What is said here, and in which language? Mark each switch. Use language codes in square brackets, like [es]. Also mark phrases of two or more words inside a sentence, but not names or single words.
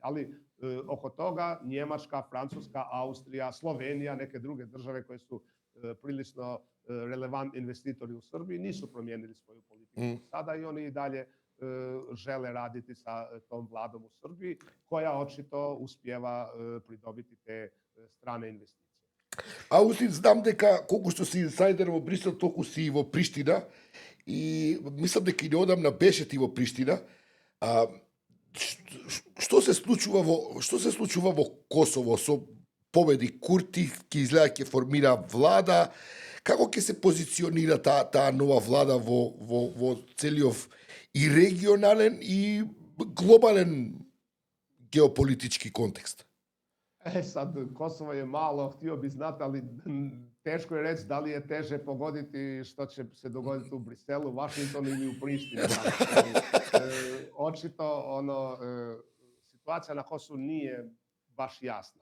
[hr] Ali oko toga Njemačka, Francuska, Austrija, Slovenija, neke druge države koje su prilično relevantni investitori u Srbiji nisu promijenili svoju politiku sada i oni i dalje žele raditi sa tom vladom u Srbiji, koja očito uspijeva pridobiti te strane investicije. [mk] Аустин, знам дека колку што си инсайдер во Брисел, толку си и во Приштина и мислам дека и неодамна беше ти во Приштина. А, што се случува во Косово со победи Курти, ќе изгледа ќе формира влада, како ќе се позиционира таа нова влада во целиов и регионален и глобален геополитички контекст? [hr] Sad, Kosovo je malo, htio bi znati, ali teško je reći da li je teže pogoditi što će se dogoditi u Briselu, Washingtonu ili u Prištini. Očito, situacija na Kosovu nije baš jasna.